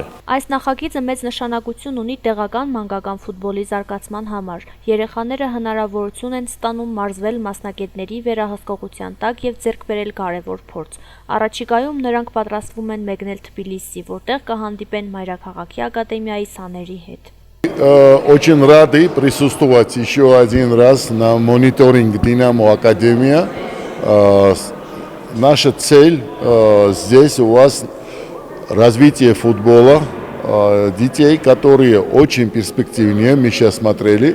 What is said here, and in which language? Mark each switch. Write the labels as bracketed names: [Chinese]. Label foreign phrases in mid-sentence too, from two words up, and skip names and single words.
[Armenian] Այս նախագիծը մեծ նշանակություն ունի տեղական մանկական ֆուտբոլի զարգացման համար։ Երեխաները հնարավորություն են ստանում մարզվել մասնագետների վերահսկողության տակ եւ ձեռք բերել կարևոր փորձ։ Առաջիկայում նրանք պատրաստվում են մեկնել Թբիլիսի, որտեղ կհանդիպեն Մայրաքաղաքի ակադեմիայի սաների հետ։ [Russian] Очень рады присутствовать еще один раз на мониторинг Динамо Академия. Наша цель здесь у вас развитие футбола, детей, которые очень перспективнее, мы сейчас смотрели.